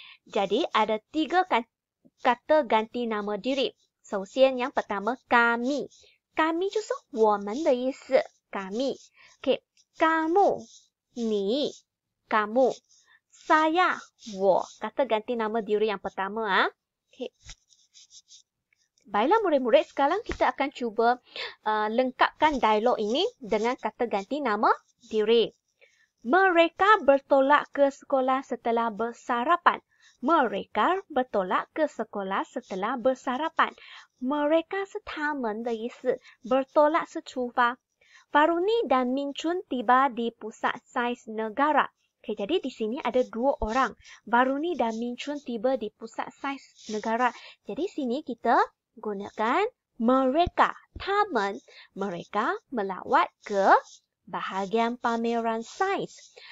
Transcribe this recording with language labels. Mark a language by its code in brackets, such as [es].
[ms] Jadi, ada 3 kata ganti nama diri. 首先, yang pertama, kami. [zh] Kami 就是我们的意思。 [ms] kami. Okay, kamu, ni, kamu. Saya, 我. Kata ganti nama diri yang pertama. Okay. Baiklah murid-murid, sekarang kita akan cuba lengkapkan dialog ini dengan kata ganti nama diri. Mereka bertolak ke sekolah setelah bersarapan. Mereka bertolak ke sekolah setelah bersarapan. [zh] Mereka 是他们的意思， bertolak 是出发。 [ms] Varuni dan Minchun tiba di Pusat Sains Negara. Okay, jadi di sini ada 2 orang. Varuni dan Minchun tiba di Pusat Sains Negara. Jadi sini kita gunakan mereka, 他们, mereka melawat ke bahagian pameran sains.